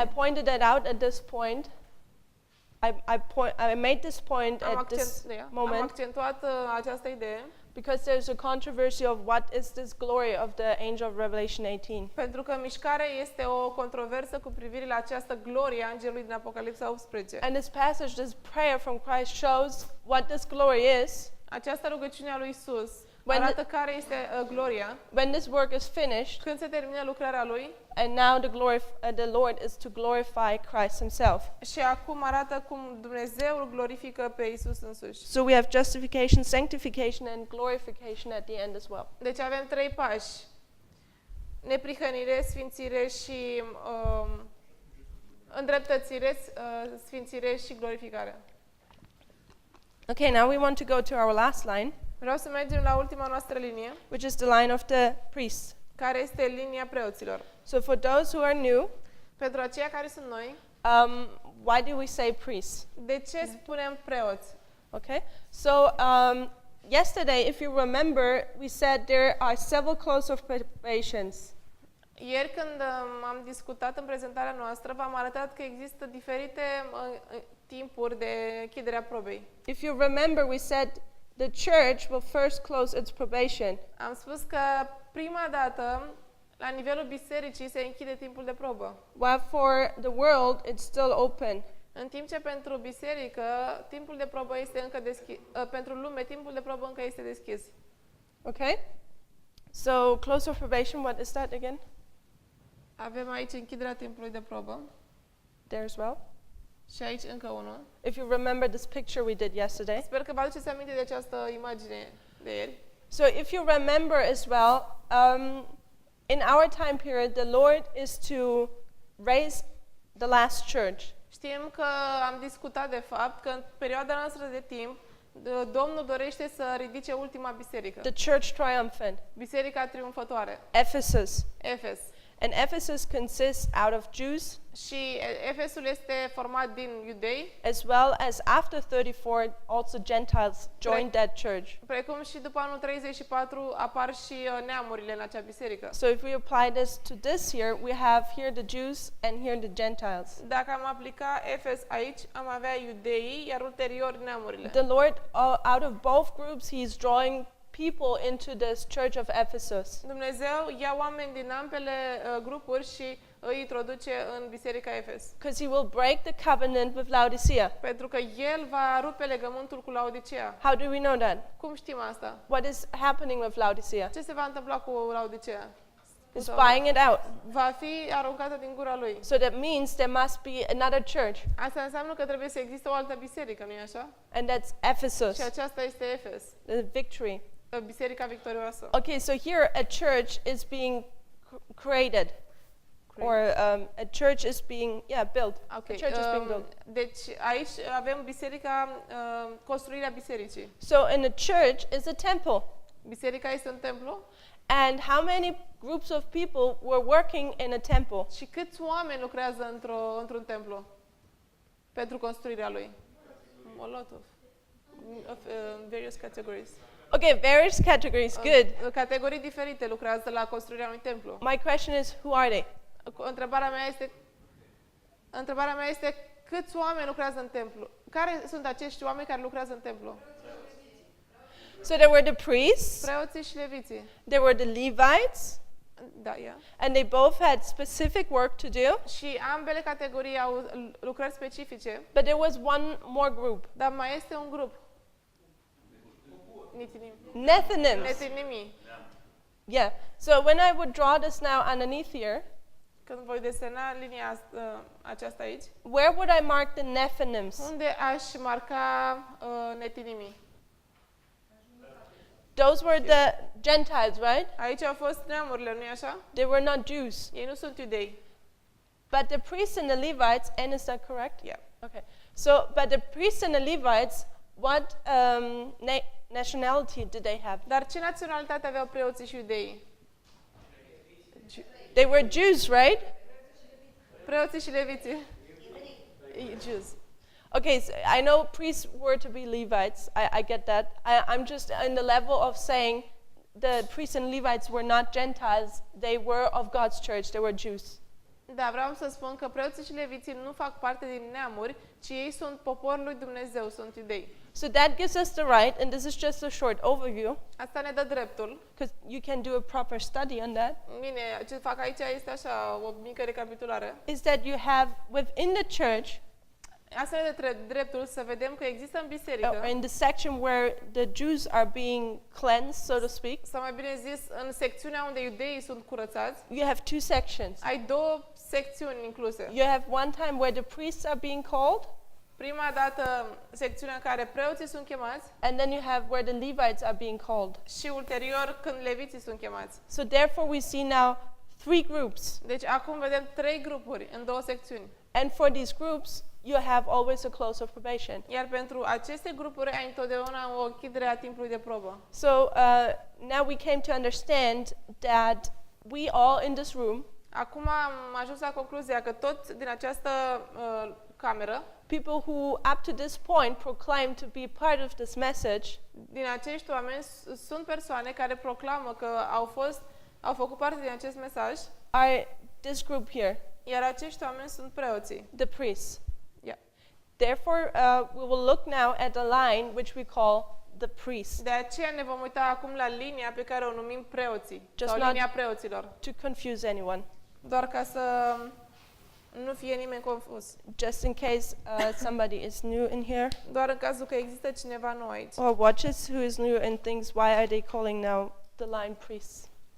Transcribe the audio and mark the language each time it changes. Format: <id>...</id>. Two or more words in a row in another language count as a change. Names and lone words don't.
<en>I pointed that out at this point. I made this point at this</en> <ro>Am</ro> <en>moment</en> <ro>accentuat această idee</ro> <en>because there's a controversy of what is this glory of the angel of Revelation 18.</en> <ro>pentru că mișcarea este o controversă cu privire la această glorie a îngerului din Apocalipsa 18.</ro> <en>And this passage, this prayer from Christ shows what this glory is.</en> <ro>Această rugăciune a lui Isus</ro> <en>When</en> <ro>arată care este gloria.</ro> <en>When this work is finished,</en> <ro>Când se termină lucrarea lui,</ro> <en>and now the Lord is to glorify Christ himself.</en> <ro>și acum arată cum Dumnezeu îl glorifică pe Isus însuși.</ro> <en>So we have justification, sanctification, and glorification at the end as well.</en> <ro>Deci avem 3 pași. Neprihănire, sfințire și îndreptățire, sfințire și glorificare.</ro> <en>Okay, now we want to go to our last line,</en> <ro>Vreau să mergem la ultima noastră linie,</ro> <en>which is the line of the priests.</en> <ro>care este linia preoților.</ro> <en>So for those who are new,</en> <ro>Pentru aceia care sunt noi,</ro> <en>why do we say priests?</en> <ro>de ce spunem preoți?</ro> <en>Okay, so yesterday, if you remember, we said there are several close of probations.</en> <ro>Ieri când am discutat în prezentarea noastră, v-am arătat că există diferite timpuri de închidere a probei.</ro> <en>If you remember, we said the church will first close its probation.</en> <ro>Am spus că prima dată, la nivelul bisericii, se închide timpul de probă.</ro> <en>While for the world, it's still open.</en> <ro>În timp ce pentru biserică, timpul de probă este încă deschis, pentru lume, timpul de probă încă este deschis.</ro> <en>Okay? So, close of probation, what is that again?</en> <ro>Avem aici închiderea timpului de probă</ro> <en>There as well.</en> <ro>și aici încă unul.</ro> <en>If you remember this picture we did yesterday.</en> <ro>Sper că vă aduceți aminte de această imagine de ieri.</ro> <en>So, if you remember as well, in our time period, the Lord is to raise the last church.</en> <ro>Știm că am discutat de fapt că în perioada noastră de timp, Domnul dorește să ridice ultima biserică.</ro> <en>The church triumphant.</en> <ro>Biserica triumfătoare.</ro> <en>Ephesus.</en> <ro>Efes.</ro> <en>And Ephesus consists out of Jews</en> <ro>Și Efesul este format din iudei,</ro> <en>as well as after 34 also Gentiles joined that church.</en> <ro>precum și după anul 34 apar și neamurile în acea biserică.</ro> <en>So if we apply this to this here, we have here the Jews and here the Gentiles.</en> <ro>Dacă am aplica Efes aici, am avea iudeii, iar ulterior neamurile.</ro> <en>The Lord, out of both groups, He's drawing people into this church of Ephesus.</en> <ro>Dumnezeu ia oameni din ambele grupuri și îi introduce în biserica Efes.</ro> <en>Because He will break the covenant with Laodicea.</en> <ro>Pentru că El va rupe legământul cu Laodicea.</ro> <en>How do we know that?</en> <ro>Cum știm asta?</ro> <en>What is happening with Laodicea?</en> <ro>Ce se va întâmpla cu Laodicea?</ro> <en>It's buying it out.</en> <ro>Va fi aruncată din gura lui.</ro> <en>So that means there must be another church.</en> <ro>Asta înseamnă că trebuie să existe o altă biserică, nu-i așa?</ro> <en>And that's Ephesus,</en> <ro>Și aceasta este Efes,</ro> <en>the victory.</en> <ro>biserica victorioasă.</ro> <en>Okay, so here a church is being created. Or a church is being, built. Okay. A church is being built.</en> <ro>Deci aici avem biserica, construirea bisericii.</ro> <en>So in a church is a temple.</en> <ro>Biserica este un templu.</ro> <en>And how many groups of people were working in a temple?</en> <ro>Și câți oameni lucrează într-un templu pentru construirea lui?</ro> <en>A lot of various categories. Okay, various categories, good.</en> <ro>Categorii diferite lucrează la construirea unui templu. My question is, who are they? Întrebarea mea este câți oameni lucrează în templu? Care sunt acești oameni care lucrează în templu?</ro> <en>So there were the priests,</en> <ro>Preoții și leviții.</ro> <en>there were the Levites,</en> <ro>Da, yeah.</ro> <en>and they both had specific work to do,</en> <ro>Și ambele categorii au lucrări specifice,</ro> <en>but there was one more group,</en> <ro>dar mai este un grup.</ro> <en>Nethinims.</en> <ro>Netinimii.</ro> <en>Yeah, so when I would draw this now underneath here,</en> <ro>Când voi desena linia aceasta aici,</ro> <en>where would I mark the Nephilims?</en> <ro>unde aș marca netinimii?</ro> <en>Those were the Gentiles, right?</en> <ro>Aici au fost neamurile, nu-i așa?</ro> <en>They were not Jews.</en> <ro>Ei nu sunt iudei.</ro> <en>But the priests and the Levites, and is that correct? Yeah. Okay. So, but the priests and the Levites, what nationality did they have?</en> <ro>Dar ce naționalitate aveau preoții și iudeii?</ro> <en>They were Jews, right?</en> <ro>Preoții și leviții.</ro> <en>Jews. Okay, so I know priests were to be Levites. I get that. I'm just in the level of saying the priests and Levites were not Gentiles. They were of God's church. They were Jews.</en> <ro>Da, vreau să spun că preoții și leviții nu fac parte din neamuri, ci ei sunt poporul lui Dumnezeu, sunt iudei.</ro> <en>So that gives us the right, and this is just a short overview,</en> <ro>Asta ne dă dreptul.</ro> <en>because you can do a proper study on that,</en> <ro>Bine, ce fac aici este așa, o mică recapitulare.</ro> <en>is that you have within the church,</en> <ro>Asta ne dă dreptul să vedem că există în biserică,</ro> <en>in the section where the Jews are being cleansed, so to speak,</en> <ro>sau mai bine zis, în secțiunea unde iudeii sunt curățați,</ro> <en>you have two sections.</en> <ro>ai două secțiuni incluse.</ro> <en>You have one time where the priests are being called,</en> <ro>Prima dată, secțiunea în care preoții sunt chemați</ro> <en>and then you have where the Levites are being called.</en> <ro>și ulterior când leviții sunt chemați.</ro> <en>So therefore we see now three groups.</en> <ro>Deci acum vedem trei grupuri în două secțiuni.</ro> <en>And for these groups, you have always a close of probation.</en> <ro>Iar pentru aceste grupuri ai întotdeauna o închidere a timpului de probă.</ro> <en>So now we came to understand that we all in this room,</en> <ro>Acum am ajuns la concluzia că toți din această cameră,</ro> <en>people who up to this point proclaim to be part of this message,</en> <ro>din acești oameni sunt persoane care proclamă că au făcut parte din acest mesaj,</ro> <en>are this group here,</en> <ro>iar acești oameni sunt preoții.</ro> <en>the priests. Yeah. Therefore, we will look now at the line which we call the priests,</en> <ro>De aceea ne vom uita acum la linia pe care o numim preoții,</ro> <en>Just</en> <ro>sau</ro> <en>not-</en> <ro>linia preoților.</ro> <en>to confuse anyone.</en> <ro>Doar ca să Nu fie nimeni confuz.</ro> <en>just in case somebody is new in here</en> <ro>Doar în cazul că există cineva nou aici.</ro> <en>or watches who is new and thinks, why are they calling now the line priests?</en>